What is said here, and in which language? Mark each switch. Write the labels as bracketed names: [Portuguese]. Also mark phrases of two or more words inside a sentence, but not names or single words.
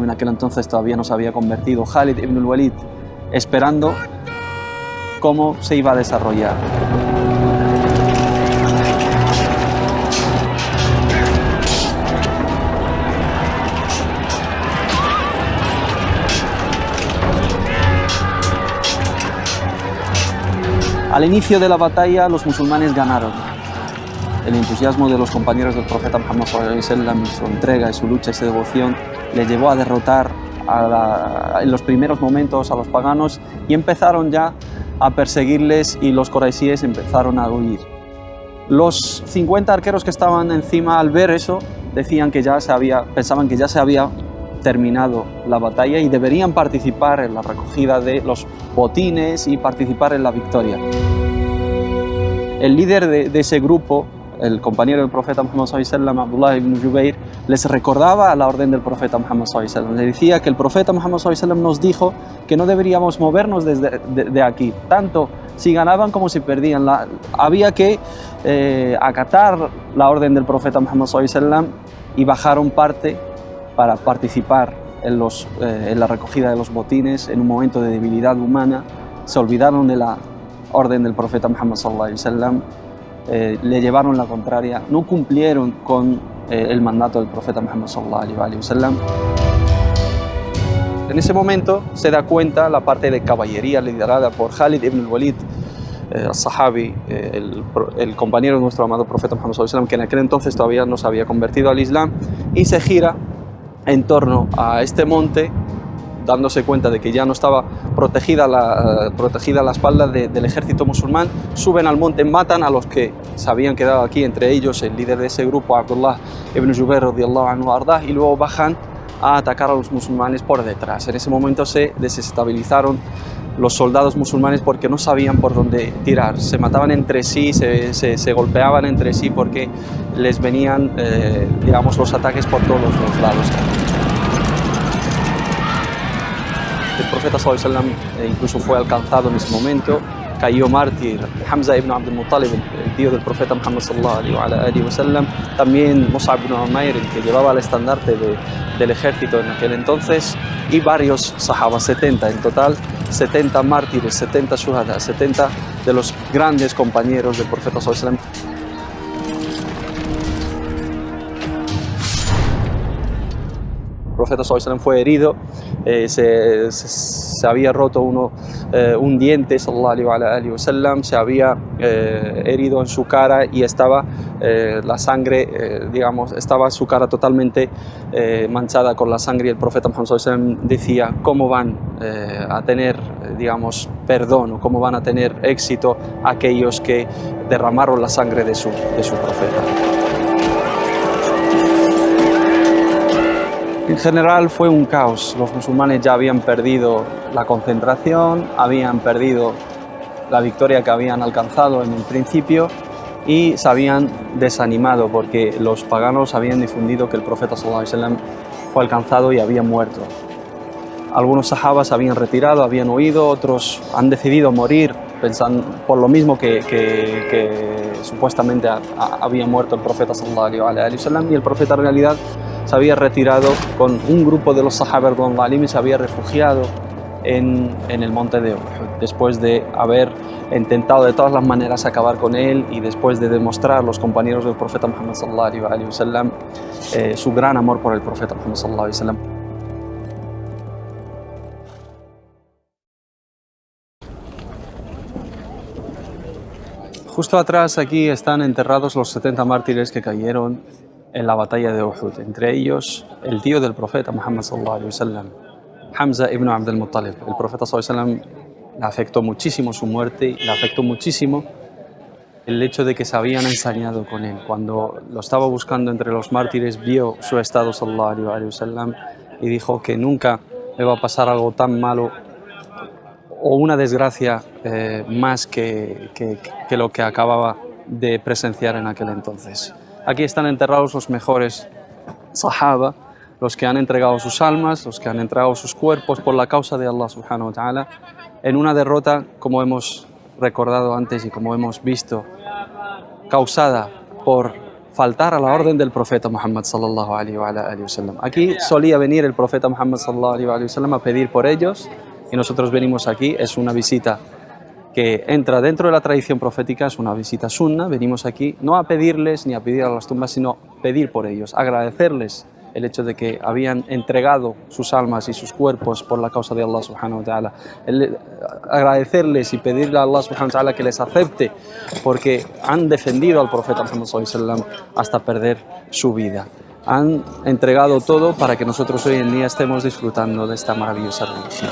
[Spanish] En aquel entonces todavía no se había convertido, Khalid ibn al-Walid, esperando cómo se iba a desarrollar. Al inicio de la batalla los musulmanes ganaron. El entusiasmo de los compañeros del profeta Muhammad [Arabic] صلى الله عليه وسلم, [Spanish] su entrega y su lucha y su devoción les llevó a derrotar en los primeros momentos a los paganos, y empezaron ya a perseguirles, y los quraisíes empezaron a huir. Los 50 arqueros que estaban encima, al ver eso, decían que pensaban que ya se había terminado la batalla y deberían participar en la recogida de los botines y participar en la victoria. El líder de ese grupo, el compañero del profeta Muhammad [Arabic] صلى الله عليه وسلم, [Spanish] Abdullah ibn Jubayr, les recordaba la orden del profeta Muhammad [Arabic] صلى الله عليه وسلم. [Spanish] Le decía que el profeta Muhammad [Arabic] صلى الله عليه وسلم [Spanish] nos dijo que no deberíamos movernos de aquí, tanto si ganaban como si perdían. Había que acatar la orden del profeta Muhammad [Arabic] صلى الله عليه وسلم [Spanish] y bajaron parte para participar en la recogida de los botines en un momento de debilidad humana. Se olvidaron de la orden del profeta Muhammad [Arabic] صلى الله عليه وسلم, [Spanish] le llevaron la contraria, no cumplieron con el mandato del profeta Muhammad [Arabic] صلى الله عليه وسلم. [Spanish] En ese momento se da cuenta la parte de caballería liderada por Khalid ibn al-Walid, al-Sahabi, el compañero de nuestro amado profeta Muhammad [Arabic] صلى الله عليه وسلم, [Spanish] que en aquel entonces todavía no se había convertido al Islam, y se gira en torno a este monte, dándose cuenta de que ya no estaba protegida la espalda del ejército musulmán. Suben al monte, matan a los que se habían quedado aquí, entre ellos el líder de ese grupo, [Arabic] Abdullah ibn Jubair رضي الله عنه أرضاه, [Spanish] y luego bajan a atacar a los musulmanes por detrás. En ese momento se desestabilizaron los soldados musulmanes porque no sabían por dónde tirar. Se mataban entre sí, se golpeaban entre sí porque les venían digamos, los ataques por todos los lados. El profeta [Arabic] صلى الله عليه وسلم [Spanish] incluso fue alcanzado en ese momento, cayó mártir Hamza ibn Abd al-Muttalib, el tío del profeta Muhammad [Arabic] صلى الله عليه وسلم, [Spanish] también Mus'ab ibn Umair, el que llevaba el estandarte del ejército en aquel entonces, y varios sahabas, 70 en total, 70 mártires, 70 shuhada, 70 de los grandes compañeros del profeta [Arabic] صلى الله عليه وسلم. [Spanish] El profeta [Arabic] صلى الله عليه وسلم [Spanish] fue herido, se había roto un diente, [Arabic] صلى الله عليه وسلم, [Spanish] se había herido en su cara y estaba la sangre, digamos, estaba su cara totalmente manchada con la sangre, y el profeta Muhammad [Arabic] صلى الله عليه وسلم [Spanish] decía: ¿cómo van a tener, digamos, perdón, o cómo van a tener éxito aquellos que derramaron la sangre de su profeta? En general fue un caos. Los musulmanes ya habían perdido la concentración, habían perdido la victoria que habían alcanzado en el principio y se habían desanimado porque los paganos habían difundido que el profeta [Arabic] صلى الله عليه وسلم [Spanish] fue alcanzado y había muerto. Algunos sahabas habían retirado, habían huido, otros han decidido morir pensando por lo mismo que supuestamente había muerto el profeta [Arabic] صلى الله عليه وسلم, [Spanish] y el profeta en realidad se había retirado con un grupo de los sahabas y se había refugiado en el monte de Uhud, después de haber intentado de todas las maneras acabar con él y después de demostrar los compañeros del profeta Muhammad [Arabic] صلى الله عليه وسلم [Spanish] su gran amor por el profeta Muhammad [Arabic] صلى الله عليه وسلم. [Spanish] Justo atrás aquí están enterrados los 70 mártires que cayeron en la batalla de Uhud, entre ellos el tío del profeta Muhammad [Arabic] صلى الله عليه وسلم, [Spanish] Hamza ibn Abd al-Muttalib. El profeta [Arabic] صلى الله عليه وسلم [Spanish] le afectó muchísimo su muerte y le afectó muchísimo el hecho de que se habían ensañado con él. Cuando lo estaba buscando entre los mártires, vio su estado [Arabic] صلى الله عليه وسلم [Spanish] y dijo que nunca le va a pasar algo tan malo o una desgracia más que lo que acababa de presenciar en aquel entonces. Aquí están enterrados los mejores sahaba, los que han entregado sus almas, los que han entregado sus cuerpos por la causa de Allah [Arabic] سبحانه وتعالى, [Spanish] en una derrota, como hemos recordado antes y como hemos visto, causada por faltar a la orden del profeta Muhammad [Arabic] صلى الله عليه وسلم. [Spanish] Aquí solía venir el profeta Muhammad [Arabic] صلى الله عليه وسلم [Spanish] a pedir por ellos, y nosotros venimos aquí. Es una visita que entra dentro de la tradición profética, es una visita sunna. Venimos aquí no a pedirles ni a pedir a las tumbas, sino pedir por ellos, agradecerles el hecho de que habían entregado sus almas y sus cuerpos por la causa de Allah [Arabic] سبحانه وتعالى, [Spanish] agradecerles y pedirle a Allah [Arabic] سبحانه وتعالى [Spanish] que les acepte porque han defendido al profeta Muhammad [Arabic] صلى الله عليه وسلم [Spanish] hasta perder su vida. Han entregado todo para que nosotros hoy en día estemos disfrutando de esta maravillosa religión.